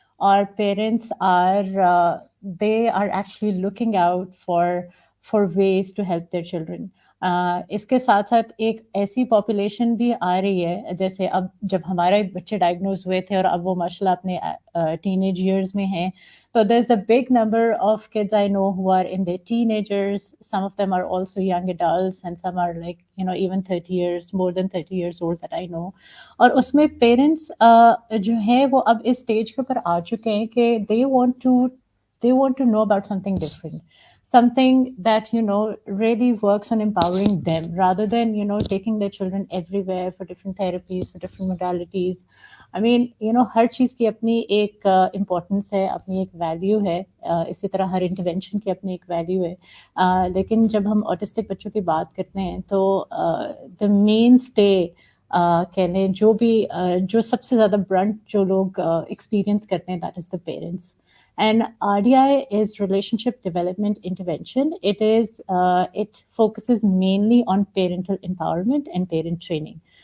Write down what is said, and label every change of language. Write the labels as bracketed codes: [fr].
[en] Our parents are they are actually looking out for ways to help their children. [hi] इसके साथ साथ एक ऐसी पॉपुलेशन भी आ रही है, जैसे अब जब हमारे बच्चे डायग्नोज हुए थे और अब वो माशाल्लाह अपने टीनेज ईयर्स में हैं, [en] so there's a big number of kids I know who are in their teenagers. Some of them are also young adults, and some are like, you know, even 30 years, more than 30 years old that I know. [hi] और उसमें parents जो है वो अब इस stage के ऊपर आ चुके हैं कि [en] they want to know about something different, something that really works on empowering them rather than taking their children everywhere for different therapies, for different modalities. [hi] I mean, हर चीज़ की अपनी एक इम्पोर्टेंस है, अपनी एक वैल्यू है, इसी तरह हर इंटरवेंशन की अपनी एक वैल्यू है, लेकिन जब हम ऑटिस्टिक बच्चों की बात करते हैं तो [en] the mainstay [hi] कह लें जो सबसे ज़्यादा ब्रंट जो लोग एक्सपीरियंस करते हैं, [en] That is the parents. And RDI is relationship development intervention. It focuses mainly on parental empowerment and parent training.